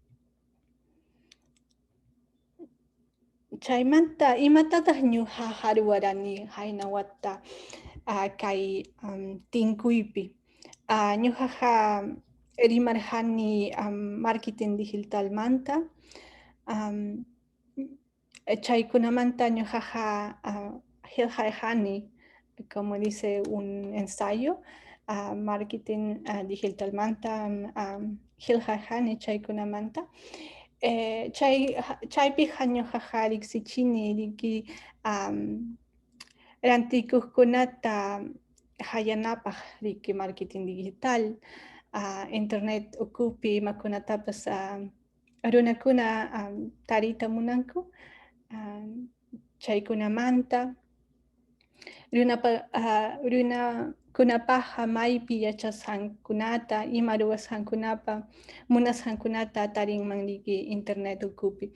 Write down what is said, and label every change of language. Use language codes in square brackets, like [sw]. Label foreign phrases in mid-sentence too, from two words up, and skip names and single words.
[qu] Chaymanta imatataq ñuqa ruwarani hayna wata kay tinkuypi. Ñuqaqa rimarqani marketing digitalmanta. Chaykunamanta ñuqaqa qillqarqani, [es] como dice un ensayo, [qu] marketing digitalmanta qillqarqani chaykunamanta. Chaypiqa ñuqaqa riksichini riki rantikuqkunata hayanapaq riki [es] marketing digital, [qu] internet ukupi imakunatapas runakuna tarita munanku, chaykunamanta runakunapaqa maypi yachasqankunata ima ruwasqankunapa munasqankunata tarinman riki internet ukupi.